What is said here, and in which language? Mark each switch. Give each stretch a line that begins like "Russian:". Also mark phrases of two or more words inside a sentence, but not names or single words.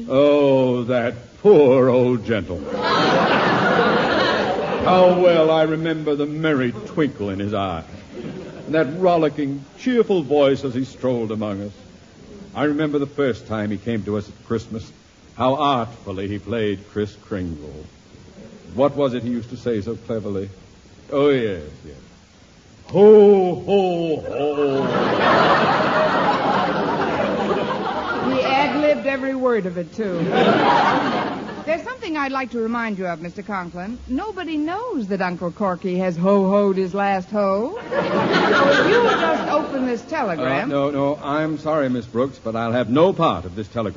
English: Oh, that poor old gentleman. How well I remember the merry twinkle in his eye. And that rollicking, cheerful voice as he strolled among us. I remember the first time he came to us at Christmas, how artfully he played Kris Kringle. What was it he used to say so cleverly? Oh, yes. Ho, ho, ho. He ad-libbed every word of it, too. There's something I'd like to remind you of, Mr. Conklin. Nobody knows that Uncle Corky has ho-hoed his last ho. So if you will just open this telegram... No, I'm sorry, Miss Brooks, but I'll have no part of this telegram.